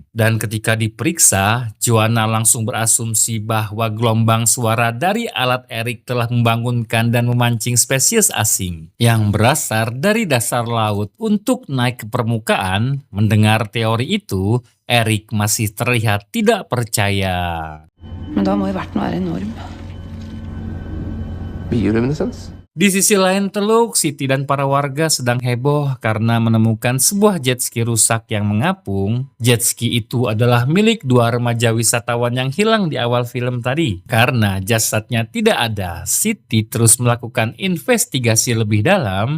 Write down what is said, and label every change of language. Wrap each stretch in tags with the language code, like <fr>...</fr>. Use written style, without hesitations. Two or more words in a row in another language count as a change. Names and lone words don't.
<id>Dan ketika diperiksa, Joanna langsung berasumsi bahwa gelombang suara dari alat Eric telah membangunkan dan memancing spesies asing yang berasal dari dasar laut untuk naik ke permukaan. Mendengar teori itu, Eric masih terlihat tidak percaya.</id> <no>Men da må jo verten være enorm. Bioluminescens?</no> <id>Di sisi lain Teluk, Siti dan para warga sedang heboh karena menemukan sebuah jet ski rusak yang mengapung. Jet ski itu adalah milik dua remaja wisatawan yang hilang di awal film tadi. Karena jasadnya tidak ada, Siti terus melakukan investigasi lebih dalam.</id>